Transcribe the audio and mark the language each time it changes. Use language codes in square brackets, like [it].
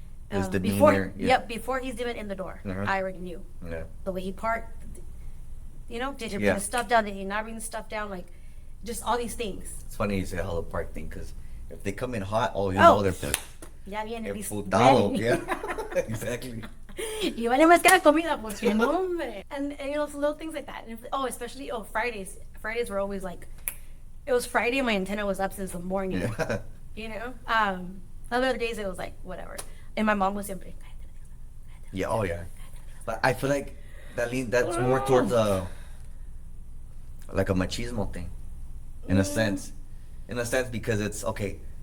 [en] His Before, demeanor. before he's even in the door, I already knew. Yeah. The way he parked, did he bring Yeah. the stuff down? Did he not bring the stuff down? Like, just all these things. It's funny you say the Hollow Park thing because if they come in hot, you know they're [es] Ya viene emputado. [en] ready. Yeah. Exactly. [es] Y vale más que la comida, porque no, hombre. [en] And little things like that. And especially Fridays. Fridays were always like, it was Friday and my antenna was up since the morning. Yeah. Other days it was like, whatever. And my mom was [es] siempre, [en] Yeah. Oh yeah. But I feel like that's more towards like a machismo thing, in a sense, because it's okay.